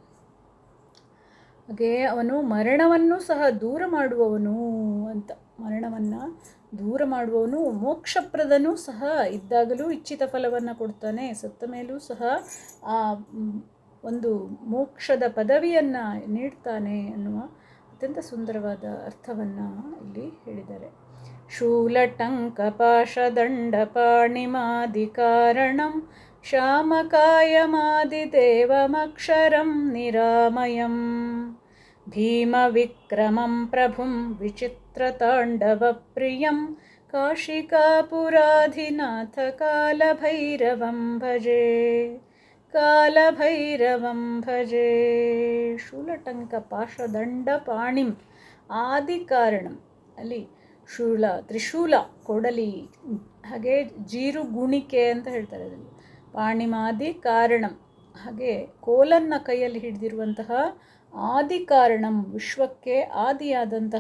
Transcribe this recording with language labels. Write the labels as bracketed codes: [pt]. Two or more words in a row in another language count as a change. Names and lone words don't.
[kn] ಹಾಗೆ ಅವನು ಮರಣವನ್ನು ಸಹ ದೂರ ಮಾಡುವವನು ಅಂತ, ಮರಣವನ್ನು ದೂರ ಮಾಡುವವನು, ಮೋಕ್ಷಪ್ರದನೂ ಸಹ, ಇದ್ದಾಗಲೂ ಇಚ್ಛಿತ ಫಲವನ್ನು ಕೊಡ್ತಾನೆ, ಸತ್ತ ಮೇಲೂ ಸಹ ಆ ಒಂದು ಮೋಕ್ಷದ ಪದವಿಯನ್ನು ನೀಡ್ತಾನೆ ಅನ್ನುವ ಅತ್ಯಂತ ಸುಂದರವಾದ ಅರ್ಥವನ್ನು ಇಲ್ಲಿ ಹೇಳಿದ್ದಾರೆ. [sa] ಶೂಲಟಂಕಪಾಶದಂಡಪಾಣಿಮಾದಿಕಾರಣಂ श्यामकायमादिदेवमक्षरं निरामयं भीमविक्रमं प्रभुं विचित्रताण्डवप्रियं काशिकापुराधिनाथकालभैरवं भजे कालभैरवं भजे ಶೂಲಟಂಕಪಾಶದಂಡಪಾಣಿಂ ಆದಿಕಾರಣಂ. [kn] ಅಲ್ಲಿ ಶೂಲ ತ್ರಿಶೂಲ ಕೊಡಲಿ, ಹಾಗೆ ಜೀರುಗುಣಿಕೆ ಅಂತ ಹೇಳ್ತಾರೆ ಅದರಲ್ಲಿ. [sa] ಪಾಣಿಮಾದಿ ಕಾರಣಂ, [kn] ಹಾಗೆ ಕೋಲನ್ನು ಕೈಯಲ್ಲಿ ಹಿಡಿದಿರುವಂತಹ ಆದಿಕಾರಣಂ, ವಿಶ್ವಕ್ಕೆ ಆದಿಯಾದಂತಹ.